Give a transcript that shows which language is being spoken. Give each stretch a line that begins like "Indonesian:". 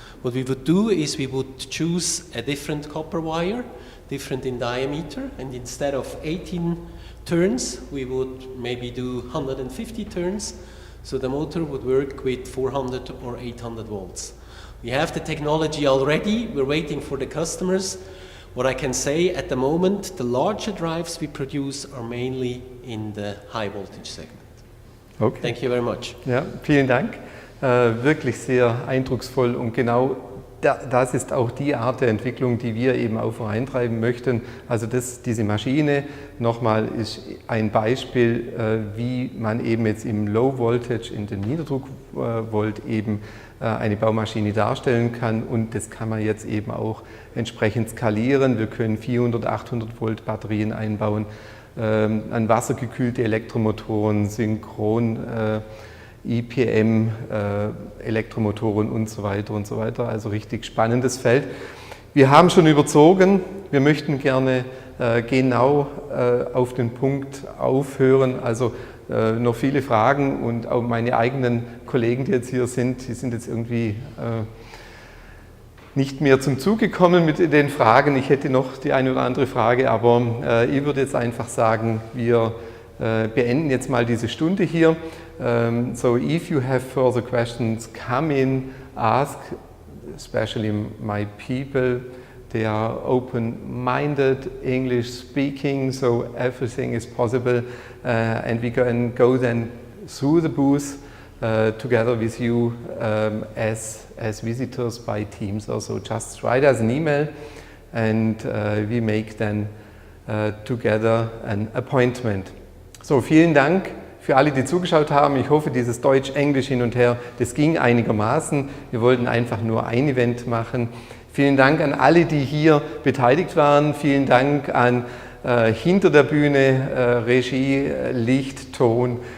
English: What we would do is we would choose a different copper wire, different in diameter, and instead of 18 turns, we would maybe do 150 turns, so the motor would work with 400 or 800 volts. We have the technology already, we're waiting for the customers. What I can say at the moment, the larger drives we produce are mainly in the high voltage segment. Okay. Thank you very much.
German: Ja, vielen Dank. Wirklich sehr eindrucksvoll, und genau das ist auch die Art der Entwicklung, die wir eben auch vorantreiben möchten. Also diese Maschine, nochmal, ist ein Beispiel, wie man eben jetzt im Low Voltage, in den Niederdruckvolt eben eine Baumaschine darstellen kann, und das kann man jetzt eben auch entsprechend skalieren. Wir können 400, 800 Volt Batterien einbauen, an wassergekühlte Elektromotoren, Synchron, IPM, Elektromotoren und so weiter und so weiter. Also richtig spannendes Feld. Wir haben schon überzogen. Wir möchten gerne genau auf den Punkt aufhören. Also noch viele Fragen, und auch meine eigenen Kollegen, die jetzt hier sind, die sind jetzt irgendwie nicht mehr zum Zug gekommen mit den Fragen. Ich hätte noch die eine oder andere Frage, aber ich würde jetzt einfach sagen, wir beenden jetzt mal diese Stunde hier.
English: So if you have further questions, come in, ask, especially my people. They are open-minded, English speaking, so everything is possible, and we can go then through the booth together with you as visitors by Teams. Also just write us an email, and we make then together an appointment.
German: So, vielen Dank für alle, die zugeschaut haben. Ich hoffe, dieses Deutsch-Englisch hin und her, das ging einigermaßen. Wir wollten einfach nur ein Event machen. Vielen Dank an alle, die hier beteiligt waren. Vielen Dank an hinter der Bühne, Regie, Licht, Ton.